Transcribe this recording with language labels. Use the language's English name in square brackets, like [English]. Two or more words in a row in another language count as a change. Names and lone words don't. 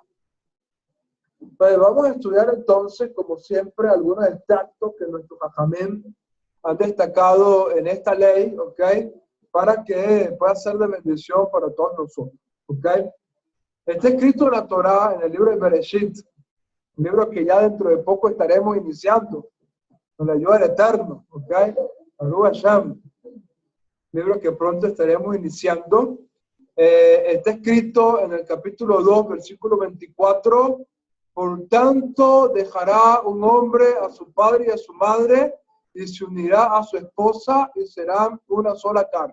[Spanish] Pues vamos a estudiar entonces, como siempre, algunos extractos que nuestros jajamim han destacado en esta ley, ¿ok? Para que pueda ser de bendición para todos nosotros, ¿ok? Está escrito en la Torá, en el libro de Bereshit, un libro que ya dentro de poco estaremos iniciando, con la ayuda del Eterno, ¿ok? [Hebrew] ברוך השם, [Spanish] libro que pronto estaremos iniciando. Está escrito en el capítulo 2, versículo 24, por tanto dejará un hombre a su padre y a su madre y se unirá a su esposa y serán una sola carne.